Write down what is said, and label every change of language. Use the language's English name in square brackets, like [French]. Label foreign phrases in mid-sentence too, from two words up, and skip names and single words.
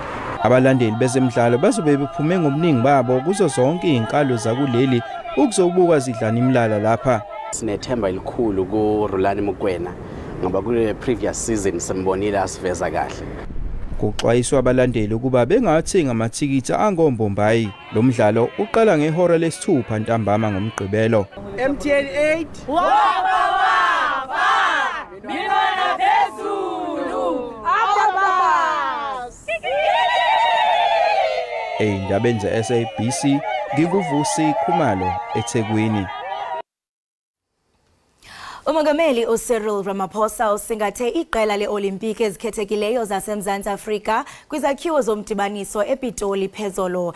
[Zulu] Abalandeli bezemidlalo bazobe bephume ngobuningi babo kuzo zonke izinkalo zakuleli ukuzobuka zidlana imlala lapha. Sinethemba elikhulu kuRulani Mukwena ngoba kule [English] previous season [Zulu] simbonile asiveza kahle. Kuxwayiswa abalandeli ukuba bengathenga amathikithi angombombayi. Lo mdlalo uqala ngehora lesithupha ntambama ngomgqibelo. MTN 8 Mina phezulu Eindabeni ze-SABC ngikuvusi Khumalo eThekwini. [Xhosa] Umongameli uCyril Ramaphosa usingathe iqela leOlimpiki ezikhethekileyo zaseMzantsi Afrika kwizakhiwo zomdibaniso ePitoli phezolo.